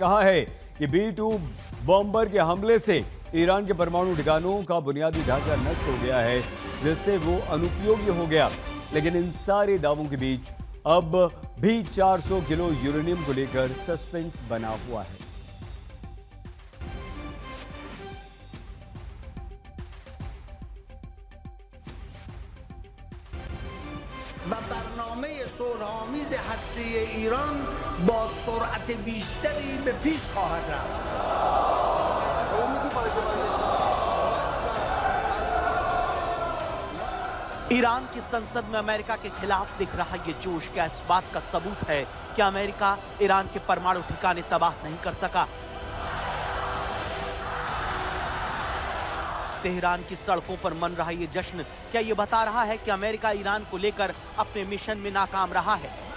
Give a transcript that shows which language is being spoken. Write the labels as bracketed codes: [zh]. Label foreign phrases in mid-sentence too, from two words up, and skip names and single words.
[hi] कहा है कि B-2 बॉम्बर के हमले से ईरान के परमाणु ठिकानों का बुनियादी ढांचा नष्ट हो गया है, जिससे वो अनुपयोगी हो गया। लेकिन इन सारे दावों के बीच अब भी 400 किलो यूरेनियम को लेकर सस्पेंस बना हुआ है। [fa] و برنامه صلح‌آمیز هسته ایران با سرعت بیشتری به پیش خواهد رفت. [hi] ईरान की संसद में अमेरिका के खिलाफ दिख रहा ये जोश क्या इस बात का सबूत है कि अमेरिका ईरान के परमाणु ठिकाने तबाह नहीं कर सका? तेहरान की सड़कों पर मन रहा ये जश्न क्या ये बता रहा है कि अमेरिका ईरान को लेकर अपने मिशन में नाकाम रहा है?